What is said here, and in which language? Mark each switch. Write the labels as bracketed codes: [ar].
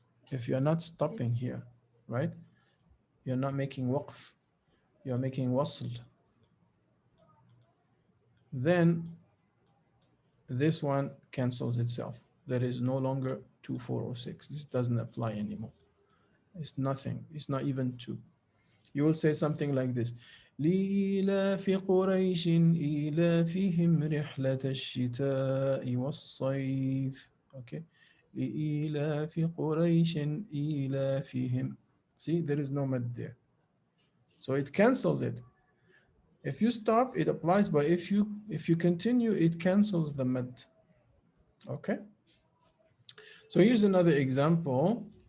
[en] If you're not stopping here, right? You're not making waqf. You're making wasl. Then this one cancels itself. There is no longer 2, 4, or 6. This doesn't apply anymore. It's nothing. It's not even 2. You will say something like this. [ar] لإيلاف قريش إيلافهم رحلة الشتاء والصيف. Okay. لإيلاف قريش إيلافهم. [en] See, there is no mad there. So it cancels it. If you stop, it applies, but if you continue, it cancels the mad. Okay. So here's another example.